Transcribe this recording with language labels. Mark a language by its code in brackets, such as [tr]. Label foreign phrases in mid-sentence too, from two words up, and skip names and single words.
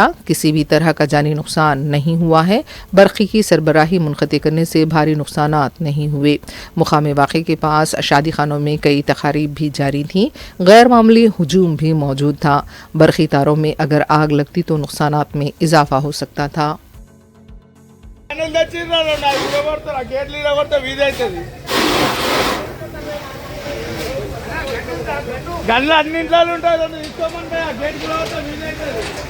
[ur] کسی بھی طرح کا جانی نقصان نہیں ہوا ہے. برقی کی سربراہی منقطع کرنے سے بھاری نقصانات نہیں ہوئے. مقام واقعے کے پاس شادی خانوں میں کئی تقاریب بھی جاری تھیں. غیر معمولی ہجوم بھی موجود تھا. برقی تاروں میں اگر آگ لگتی تو نقصانات میں اضافہ ہو سکتا تھا. [te] గన్లు అన్నింట్లో ఉంటాయి తీసుకోమంటే ఆ గేట్ కూడా వీలైతుంది.